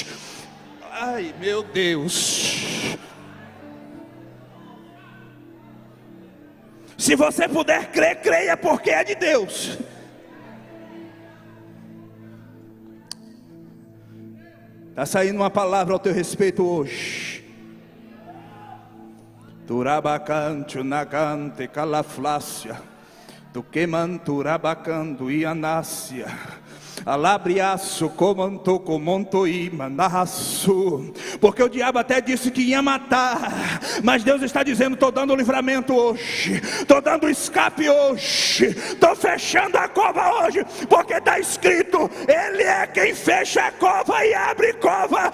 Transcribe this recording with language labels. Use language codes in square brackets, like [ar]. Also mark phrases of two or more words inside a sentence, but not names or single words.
[pt] Ai, meu Deus. Se você puder crer, creia, porque é de Deus. Está saindo uma palavra ao teu respeito hoje. Turabacante, nagante, calaflácia. Tu quemanturabacando e anácia. Alabriaço, comantou, comontoíma, narraço. Porque o diabo até disse que ia matar. Mas Deus está dizendo: estou dando livramento hoje. Estou dando escape hoje. Estou fechando a cova hoje. Porque está escrito: Ele é quem fecha a cova e abre cova.